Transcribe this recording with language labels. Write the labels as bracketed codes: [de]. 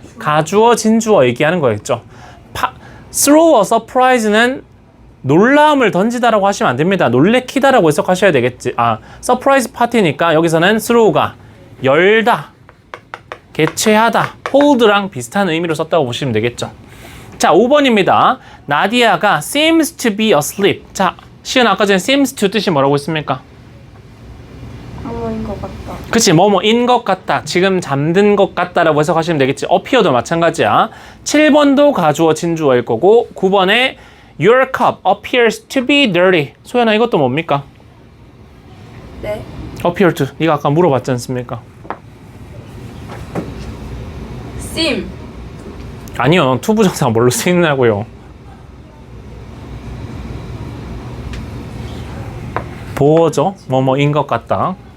[ko] 가주어, 진주어 얘기하는 거겠죠. throw a surprise는 놀라움을 던지다라고 하시면 안 됩니다. 놀래키다라고 해석하셔야 되겠지. 서프라이즈 파티니까 여기서는 throw가 열다, 개최하다, hold랑 비슷한 의미로 썼다고 보시면 되겠죠. 자, 5번입니다. 나디아가 [en] seems to be asleep. [ko] 자, 시은 아까 전에 seems to 뜻이 뭐라고 했습니까? 뭐인 것 같다. 그치, 뭐뭐인 것 같다, 지금 잠든 것 같다라고 해석하시면 되겠지. appear도 마찬가지야. 7번도 가주어 진주어일 거고 9번에 [en] Your cup appears to be dirty. [ko] 소연아, 이것도 뭡니까? 네. [en] appear to. [ko] 네가 아까 물어봤지 않습니까? 심. 아니요, 투부정사가 뭘로 쓰이느냐고요. 보어죠. 뭐뭐인 것 같다.